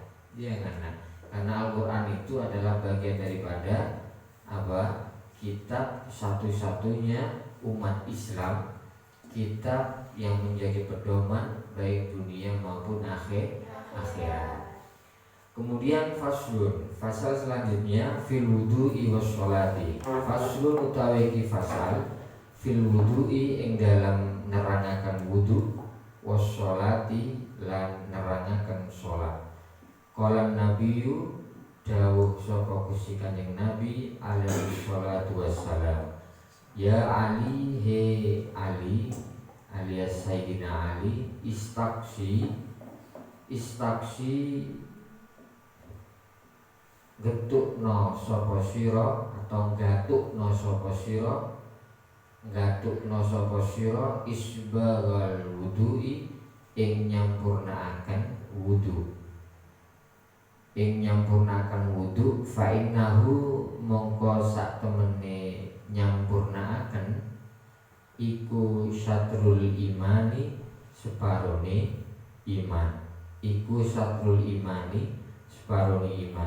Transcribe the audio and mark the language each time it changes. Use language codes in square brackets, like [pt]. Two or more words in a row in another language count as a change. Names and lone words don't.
[id] Jangan, karena Al-Quran itu adalah bagian daripada apa? Kitab satu-satunya umat Islam, kitab yang menjadi pedoman baik dunia maupun akhirat. Kemudian faslun, fasal selanjutnya [ar] fil wudu'i wassholati. [jv] Faslun utawi iki fasal [ar] fil wudu'i [jv] ing dalam nerangaken wudu, wassholati lan nerangaken salat. [ar] Qala nabiyyu, [jv] dawuh sapa Gusti Kanjeng Nabi [ar] alaihi salatu wassalam, ya Ali, [jv] he Ali alias Sayyidina Ali, istaksi getukno sapa sira atau gatukno sapa sira isbaghal wudu'i ing nyampurnaaken wudu [ar] fa innahu [jv] mongko sak temene nyampurnaaken iku [ar] syatrul imani [jv] separone iman, separone iman.